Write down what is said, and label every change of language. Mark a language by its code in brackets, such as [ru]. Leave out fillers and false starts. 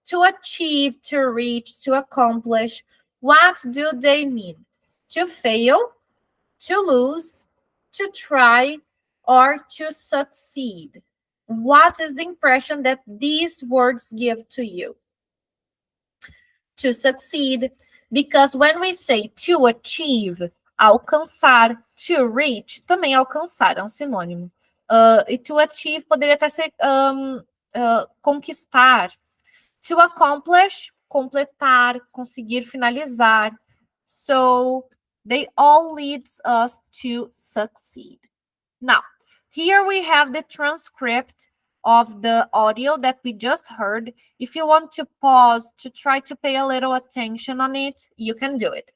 [en] To achieve, to reach, to accomplish. What do they mean? To fail, to lose, to try, or to succeed. What is the impression that these words give to you? To succeed, because when we say to achieve, alcançar, to reach, [pt] também alcançar, é um sinônimo. E [en] to achieve [pt] poderia até ser conquistar. [en] To accomplish, [pt] completar, conseguir finalizar. [en] So they all leads us to succeed. Now, here we have the transcript of the audio that we just heard. If you want to pause to try to pay a little attention on it, you can do it.